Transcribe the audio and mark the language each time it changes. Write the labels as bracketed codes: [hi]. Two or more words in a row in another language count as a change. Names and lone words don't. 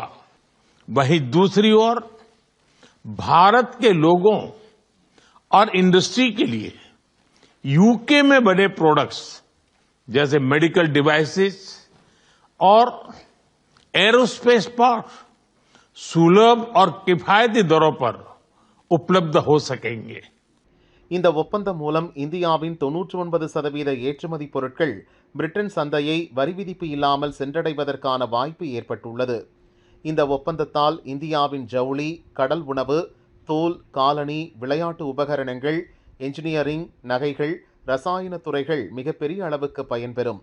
[hi] वहीं दूसरी ओर भारत के लोगों और इंडस्ट्री के लिए यूके में बने प्रोडक्ट्स जैसे [en] medical devices [hi] और [en] aerospace part [hi] सुलभ और किफायती दरों पर उपलब्ध हो सकेंगे. [ta] இந்த ஒப்பந்தம் மூலம் இந்தியாவின் 99% ஏற்றுமதி பொருட்கள் பிரிட்டன் சந்தையை வரி விதிப்பு இல்லாமல் சென்றடைவதற்கான வாய்ப்பு ஏற்பட்டுள்ளது. இந்த ஒப்பந்தத்தால் இந்தியாவின் ஜவுளி, கடல் உணவு, தோல், காலணி, விளையாட்டு உபகரணங்கள், என்ஜினியரிங், நகைகள், ரசாயன துறைகள் மிகப்பெரிய அளவுக்கு பயன்பெறும்.